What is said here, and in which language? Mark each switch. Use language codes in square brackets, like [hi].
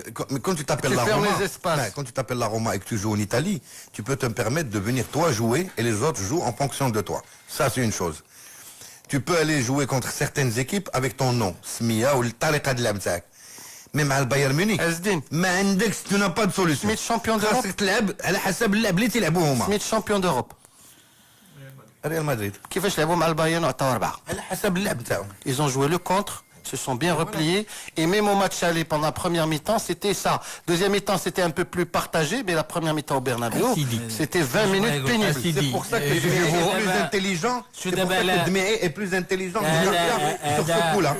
[fr] Mais quand tu t'appelles la Roma, quand tu t'appelles la Roma et que tu joues en Italie, tu peux te permettre de venir toi jouer et les autres jouent en fonction de toi. Ça, c'est une chose. Tu peux aller jouer contre certaines équipes avec ton nom, Smia ou le Tariqa de l'Amzak. Mais [ar] مع البايرن ميونخ ما عندكش [fr] tu n'as pas de solution. Smith champion d'Europe. [ar] خاصك تلعب على حسب اللعب اللي تلعبوه هما. [fr] Smith champion d'Europe. [ar] ريال مدريد. كيفاش لعبوا مع البايرن وعطاو 4. على حسب اللعب تاعهم. [fr] Ils ont joué le contre, se sont bien repliés. Et même au match aller pendant la première mi-temps, c'était ça. Deuxième mi-temps, c'était un peu plus partagé, mais la première mi-temps au Bernabéu, c'était 20 minutes pénibles. C'est pour ça que je suis plus intelligent. C'est pour ça que Dmee est plus intelligent sur ce coup-là.